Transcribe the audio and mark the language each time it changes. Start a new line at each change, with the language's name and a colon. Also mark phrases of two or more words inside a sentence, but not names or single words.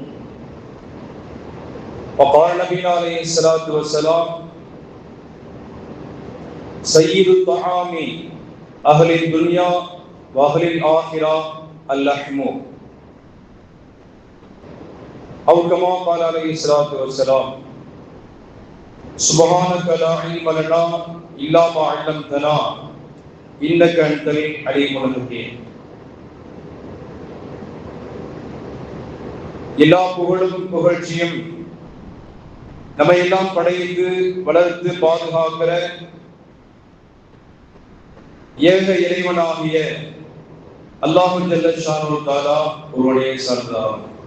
Arabic: وقال نبينا عليه الصلاة والسلام: سيد الطعام أهل الدنيا وأهل الآخرة اللحم، أو كما قال عليه الصلاة والسلام: سبحانك لا علم لنا إلا ما علمتنا إنك أنت العليم الحكيم.
Tamil: எல்லா புகழும் புகழ்ச்சியும் நம்ம எல்லாம் படைத்து வளர்த்து பாதுகாக்கிற ஏக இறைவனாகிய அல்லாஹ்
Arabic: جل شأنه تعالى
Tamil: ஒருவனே சார்ந்ததாகும்.